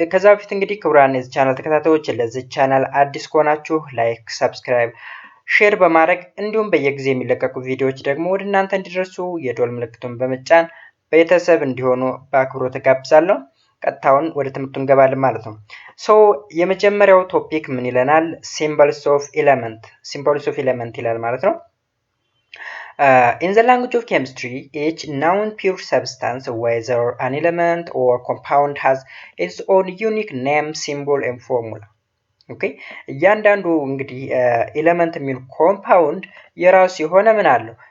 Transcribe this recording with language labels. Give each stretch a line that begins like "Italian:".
Amharic: በፊት እንግዲህ ክቡራን የዚህ ቻናል ተከታታዮች ለዚህ ቻናል አዲስ ከሆናችሁ ላይክ፣ ሰብስክራይብ፣ ሼር በማድረግ እንዲሁም በየጊዜ የሚለቀቁ ቪዲዮዎች ደግሞ ወደ እናንተ እንዲደርሱ የደወል ምልክቱን በመጫን ቤተሰብ እንዲሆኑ በአክብሮት ተጋብዛለሁ። ቀጥታውን ወደ ትምህርቱ እንገባለን ማለት ነው። ሶ የመጀመሪያው ቶፒክ ምን ይለናል?
English: ሲምቦልስ ኦፍ ኤሌመንት ይላል ማለት ነው። In the language of chemistry, each known pure substance, whether an element or compound, has its own unique name, symbol and formula.
Amharic: ኦኬ እያንዳንዱ እንግዲህ ኤሌመንት የሚል ኮምፓውንድ የራሱ የሆነ ምን አለው?